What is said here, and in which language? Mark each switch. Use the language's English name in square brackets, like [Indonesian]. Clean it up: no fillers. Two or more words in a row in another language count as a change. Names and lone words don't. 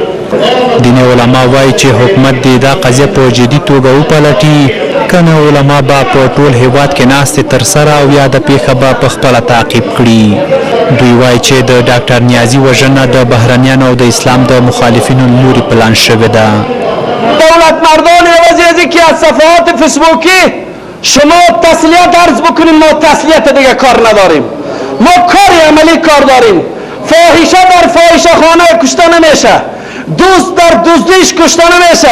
[Pashto] دیني علما وایي چې حکومت دې دا قضیه په جدي توګه وپلټي، کنه علما به په ټول هیواد کې ناستې ترسره او یا د پیښه به په خپله تعقیب کړي. دوی وایي چې د ډاکټر نیازي وژنه د بهرنیانو او د اسلام د مخالفینو لوري پلان شوې ده. [Persian] دولت مردان عوضی از اینکه از صفحات فیسبوکی شما تسلیت عرض بکنیم، ما تسلیت دیگه کار نداریم، ما کار عملی کار داریم. فاحشه در فاحشه خانه کشته نمیشه، دوست در دزدیش کشته نمیشه.